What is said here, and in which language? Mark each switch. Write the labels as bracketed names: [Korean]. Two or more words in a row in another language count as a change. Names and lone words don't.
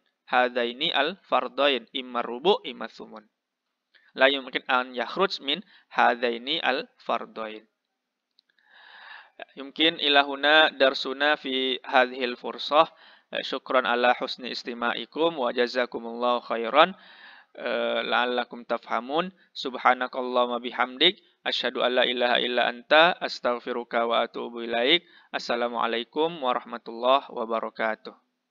[Arabic] هذين الفرضين إما ربع إما ثمن. لا يمكن أن يخرج من هذين الفرضين. يمكن إلى هنا درسنا في هذه الفرصة. شكرا على حسن استماعكم وجزاكم الله خيرا. لعلكم تفهمون. سبحانك اللهم بحمدك أشهد ألا إله إلا أنت أستغفرك وأتوب إليك. السلام عليكم ورحمة الله وبركاته.